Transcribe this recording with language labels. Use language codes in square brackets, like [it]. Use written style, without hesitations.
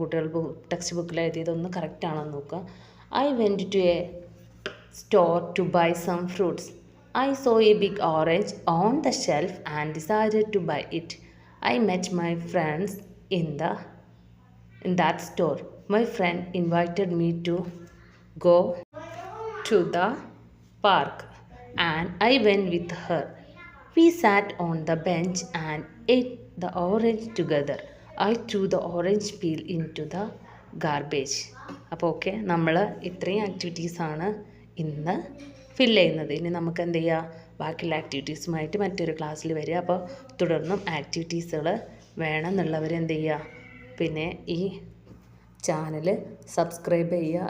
[ml] കുട്ടികൾ ടെക്സ്റ്റ് ബുക്കിൽ എഴുതിയതൊന്ന് കറക്റ്റ് ആണോ എന്ന് നോക്കുക. [en] I went to a store to buy some fruits. I saw a big orange on the shelf and decided to buy it. I met my friends in that store. My friend invited me to go to the park and I went with her. We sat on the bench and ate the orange together. I threw the orange peel into the garbage. [ml] അപ്പോൾ okay, നമ്മൾ ഇത്രയും ആക്ടിവിറ്റീസാണ് ഇന്ന് fill ചെയ്യുന്നത്. ഇനി നമുക്ക് എന്ത് ചെയ്യുക? ബാക്കിയുള്ള ആക്ടിവിറ്റീസുമായിട്ട് മറ്റൊരു ക്ലാസ്സിൽ വരിക. അപ്പോൾ തുടർന്നും ആക്ടിവിറ്റീസുകൾ വേണമെന്നുള്ളവർ എന്ത് ചെയ്യുക? പിന്നെ ഈ ചാനൽ സബ്സ്ക്രൈബ് ചെയ്യുക.